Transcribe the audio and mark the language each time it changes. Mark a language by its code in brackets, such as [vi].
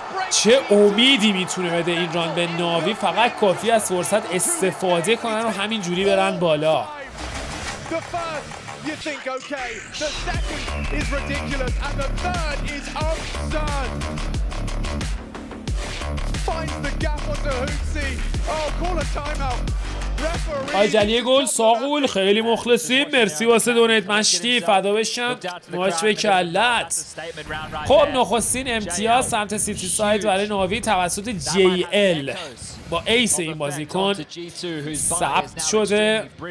[fa] چه امیدی میتونه بده این ران به ناوی. فقط کافی از فرصت استفاده کنن و همین جوری برن بالا. [en] You think, okay, the second is ridiculous and the third is absurd. Finds the gap onto Hootsy. Oh, call a timeout. [fa] آجلی گل ساقول خیلی مخلصیم. مرسی واسه دونیت مشتی، فدا بشم. ماچ به کلت. خب نخستین امتیاز سمت سیتی ساید برای ناوی توسط JL با ایس این بازیکن ثبت شده.